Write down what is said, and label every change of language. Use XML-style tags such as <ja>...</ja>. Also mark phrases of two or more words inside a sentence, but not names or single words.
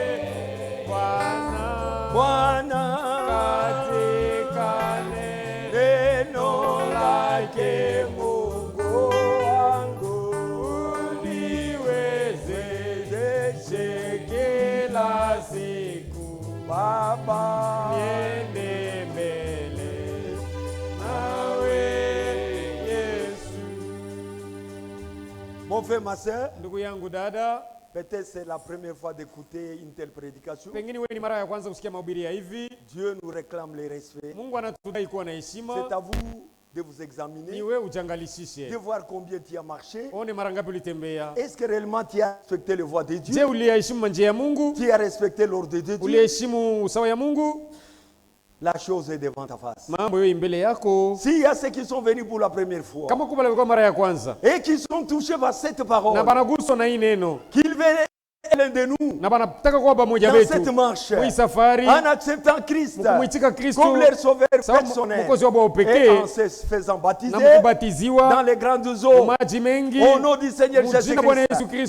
<sw>Bwana, Baba, niende mbele nawe Yesu.</sw> <fr>Mon frère, ma soeur,</fr> <sw>ndugu yangu dada,</sw> <fr>peut-être c'est la première fois d'écouter une telle prédication.</fr> <sw>Pengine wewe ni mara ya kwanza kusikia mahubiri ya hivi.</sw> <fr>Dieu nous réclame le respect.</fr> <sw>Mungu anatudai kuwa na heshima.</sw> <fr>C'est à vous de vous examiner, de voir combien tu as marché. Est-ce que réellement tu as respecté les voies de Dieu? Tu as respecté l'ordre de Dieu? La chose est devant ta face. S'il y a ceux qui sont venus pour la première fois et qui sont touchés par cette parole, qu'ils viennent l'un de nous dans cette marche en acceptant Christ comme leur sauveur personnel et en se faisant baptiser dans les grandes eaux au nom du Seigneur Jésus-Christ.</fr>